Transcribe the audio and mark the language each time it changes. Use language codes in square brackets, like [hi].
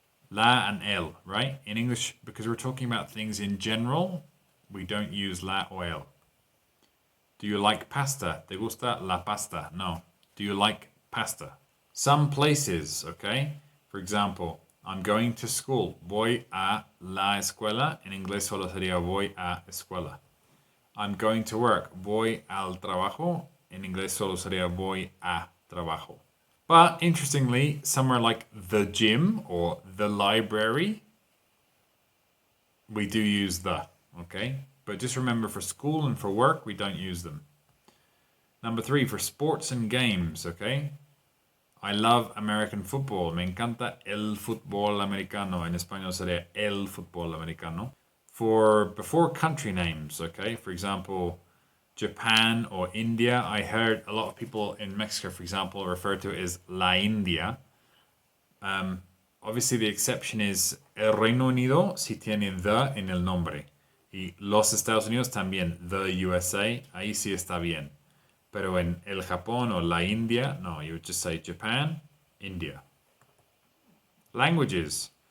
[en] La and el, right? In English, because we're talking about things in general, we don't use la or el. Do you like pasta? [es] ¿Te gusta la pasta? [en] No. Do you like pasta? Some places, okay? For example, I'm going to school. [es] Voy a la escuela. En inglés solo sería voy a escuela. [en] I'm going to work. [es] Voy al trabajo. En inglés solo sería voy a trabajo. [en] But interestingly, somewhere like the gym or the library, we do use the, okay? But just remember, for school and for work, we don't use them. Number 3, for sports and games, okay? I love American football. [es] Me encanta el fútbol americano. En español sería el fútbol americano. [en] For before country names, okay? For example, Japan or India. I heard a lot of people in Mexico, for example, refer to it as La India. Obviously, the exception is [es] el Reino Unido si tiene the en el nombre. Y los Estados Unidos también, the USA, ahí sí está bien. Pero en el Japón [en] or la India, no, you would just say Japan, India. Languages.